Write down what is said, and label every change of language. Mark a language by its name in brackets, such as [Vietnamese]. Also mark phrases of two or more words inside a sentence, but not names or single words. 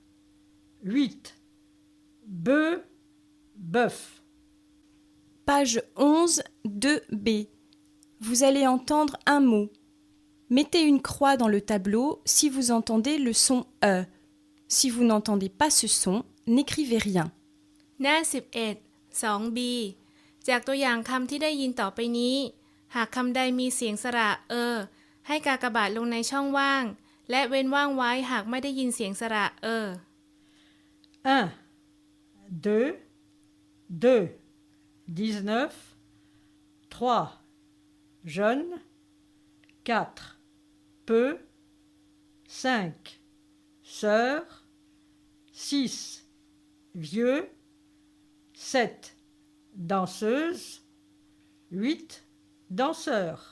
[French] 8. Bœuf, bœuf. Page 11, 2b. Vous allez entendre un mot. Mettez une croix dans le tableau si vous entendez le son E. Si vous n'entendez pas ce son, n'écrivez rien. [Thai] หน้า11 2b จากตัวอย่างคำที่ได้ยินต่อไปนี้ หากคำใดมีเสียงสระให้กากบาทลงในช่องว่าง และเว้นว่างไว้หากไม่ได้ยินเสียงสระ [French] 1, 2, 2, 19, 3, jeune, 4, peu, 5, sœur, 6, vieux, 7, danseuse, 8, danseur.